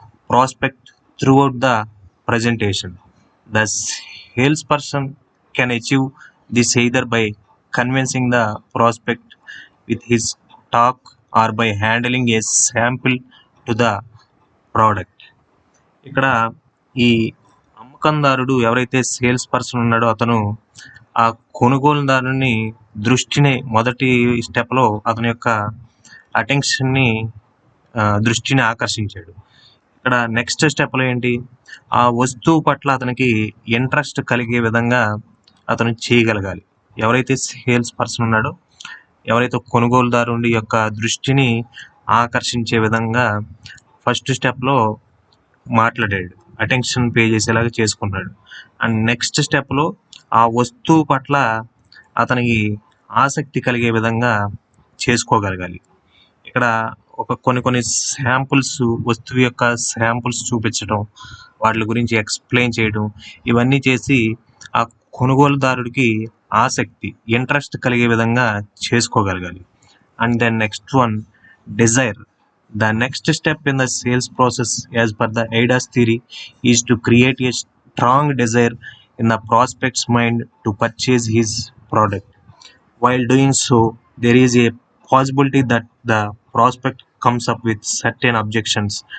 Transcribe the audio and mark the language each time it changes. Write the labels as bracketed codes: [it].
[en] prospect throughout the presentation. The salesperson can achieve this either by convincing the prospect with his talk or by handling a sample to the product. [te] ఇక్కడ ఈ అమ్మకందారుడు ఎవరైతే sales person ఉన్నాడో అతను ఆ కొనుగోలుదారుని దృష్టిని మొదటి స్టెప్లో అతని యొక్క అటెన్షన్ని దృష్టిని ఆకర్షించాడు. ఇక్కడ నెక్స్ట్ స్టెప్లో ఏంటి, ఆ వస్తువు పట్ల అతనికి ఇంట్రెస్ట్ కలిగే విధంగా అతను చేయగలగాలి. ఎవరైతే సేల్స్ పర్సన్ ఉన్నాడో, ఎవరైతే కొనుగోలుదారుడి యొక్క దృష్టిని ఆకర్షించే విధంగా ఫస్ట్ స్టెప్లో మాట్లాడాడు, అటెన్షన్ పే చేసేలాగా చేసుకున్నాడు. అండ్ నెక్స్ట్ స్టెప్లో ఆ వస్తువు పట్ల అతనికి ఆసక్తి కలిగే విధంగా చేసుకోగలగాలి. ఇక్కడ కొన్ని శాంపుల్స్, వస్తువు యొక్క శాంపుల్స్ చూపించడం, వాటి గురించి ఎక్స్ప్లెయిన్ చేయడం, ఇవన్నీ చేసి ఆ కొనుగోలుదారుడికి ఆసక్తి, ఇంట్రెస్ట్ కలిగే విధంగా చేసుకోగలగాలి. [en] And then next one, desire. The next step in the sales process, as per the AIDA's theory, is to create a strong desire in the prospect's mind to purchase his product. While doing so, there is a possibility that the prospect comes up with certain objections.